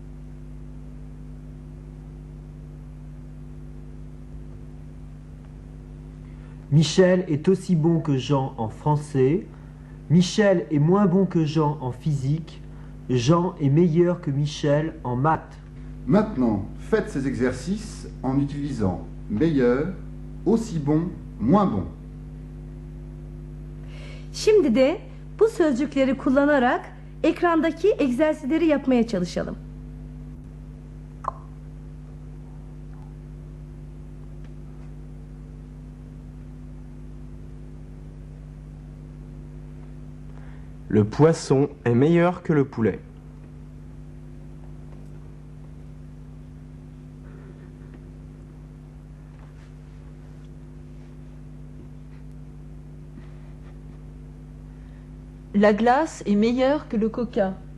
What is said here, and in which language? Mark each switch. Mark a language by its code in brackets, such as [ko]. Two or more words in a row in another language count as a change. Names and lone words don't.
[fr] Michel est aussi bon que Jean en français. Michel est moins bon que Jean en physique. Jean est meilleur que Michel en maths. Maintenant, faites ces exercices en utilisant meilleur, aussi bon, moins bon. [tr] Şimdi de bu sözcükleri kullanarak ekrandaki egzersizleri yapmaya çalışalım. [fr] Le poisson est meilleur que le poulet. La glace est meilleure que le coca.